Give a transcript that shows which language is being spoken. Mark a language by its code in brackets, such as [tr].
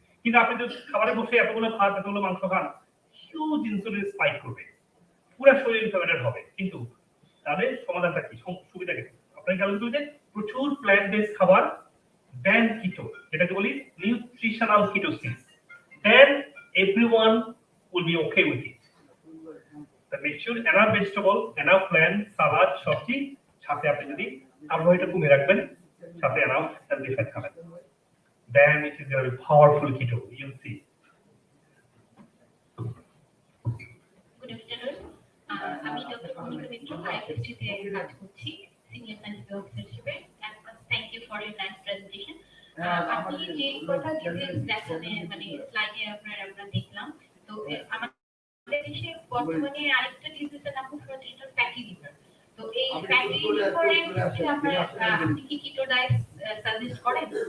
[bn] কিন্তু আপনি যদি খাবারে বসে এতগুলো ভাত এতগুলো মাংস খান, হিউজ ইনসুলিন স্পাইক করবে, পুরো শরীর ইনফ্লামেটেড হবে। কিন্তু তাহলে সমাধানটা কি, সুবিধা কি? আপনাকে খেয়াল করতে হবে প্রচুর প্ল্যান্ট বেস খাবার, দেন কিটো, যেটাকে বলি nutritional ketosis, then everyone will be okay with it. [en] make sure enough vegetable, enough plant, salad, সবজি, সাথে আপনি যদি কার্বোহাইড্রেট কমিয়ে রাখবেন, সাথে enough healthy fat খাবেন, then it is going to be powerful keto, you'll see. Good afternoon. [bn] আমি doctor Konika মিত্র, IFSG তে কাজ করছি, সিনিয়র সায়েন্টিফিক অফিসার হিসেবে। [en] Thank you for your nice presentation. [bn] আপনি যে কথা দেখলেন, মানে স্লাইডে আমরা দেখলাম, তো আমাদের দেশে বর্তমানে আরেকটা ডিজিজের নাম হচ্ছে ফ্যাটি লিভার। তো এই ফ্যাটি লিভারে আপনি কি কিটো ডায়েট সাজেস্ট করেন?